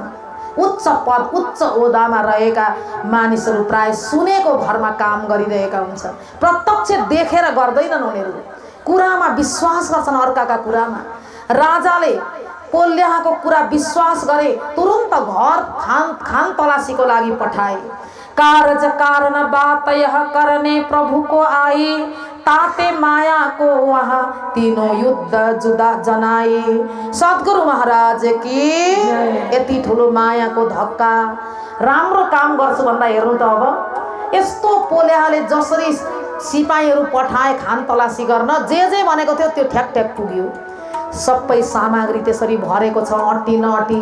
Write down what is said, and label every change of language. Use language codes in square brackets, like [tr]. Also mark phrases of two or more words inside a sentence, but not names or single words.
[ne] उच्च पद उच्च ओदामा रहेका मानिसहरू प्राय सुनेको भरमा काम गरिरहेका हुन्छन्, प्रत्यक्ष देखेर गर्दैनन्। उनीहरू कुरामा विश्वास गर्छन्, अर्काका कुरामा। राजाले पोल्याको कुरा विश्वास गरे, तुरुन्त घर खान तलासीको लागि पठाए। [hi] कारज कारण बात यह करने प्रभु को आई, ताते माया को वहाँ तीनों युद्ध जुदा जनाई। सद्गुरु महाराज की। [ne] यति ठुलो मायाको धक्का। राम्रो काम गर्छु भन्दा हेर्नु त अब यस्तो पोल्याले जसरी सिपाहीहरू पठाए खान तलासी गर्न, जे भनेको थियो त्यो ठ्याक ठ्याक पुग्यो। सबै सामग्री त्यसरी भरेको छ, अट्टी नअट्टी।